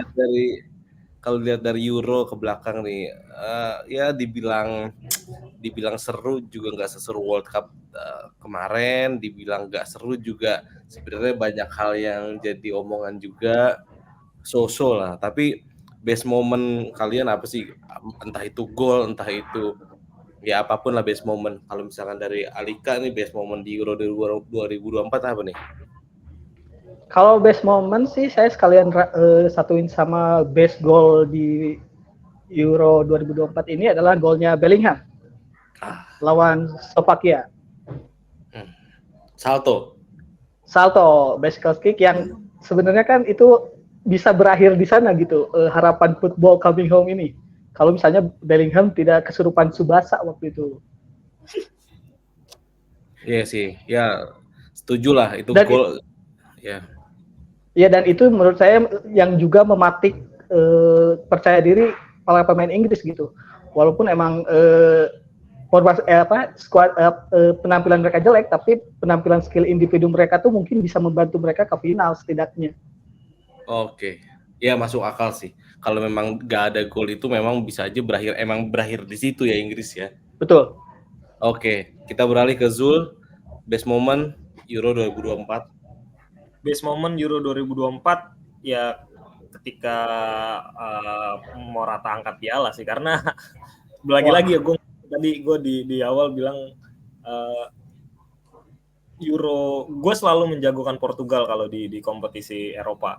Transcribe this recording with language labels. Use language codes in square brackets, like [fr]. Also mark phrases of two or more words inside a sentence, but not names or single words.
[id] kalau dilihat dari Euro ke belakang nih, ya dibilang seru juga nggak seseru World Cup kemarin, dibilang nggak seru juga sebenarnya banyak hal yang jadi omongan juga, so-so lah. Tapi [en] best moment [id] kalian apa sih? Entah itu gol, entah itu ya apapun lah [en] best moment. [id] Kalau misalkan dari Alika nih [en] best moment [id] di Euro 2024 apa nih? Kalau [en] best moment [id] sih saya sekalian satuin sama [en] best goal [id] di Euro 2024 ini adalah golnya Bellingham lawan Slovakia. Salto [en] bicycle kick [id] yang sebenarnya kan itu bisa berakhir di sana gitu, harapan [en] football coming home [id] ini. Kalau misalnya Bellingham tidak kesurupan Tsubasa waktu itu. Iya sih, ya setuju lah itu gol. Ya. Ya, dan itu menurut saya yang juga mematik percaya diri para pemain Inggris gitu. Walaupun emang penampilan mereka jelek, tapi penampilan skill individu mereka tuh mungkin bisa membantu mereka ke final setidaknya. Oke, ya masuk akal sih. Kalau memang nggak ada gol itu memang bisa aja berakhir di situ ya Inggris ya. Betul. Oke, kita beralih ke Zul, [en] best moment [id] Euro 2024. [en] Best moment [id] Euro 2024 ya ketika Morata angkat piala sih, karena lagi-lagi ya gue di awal bilang Euro, gue selalu menjagokan Portugal kalau di kompetisi Eropa.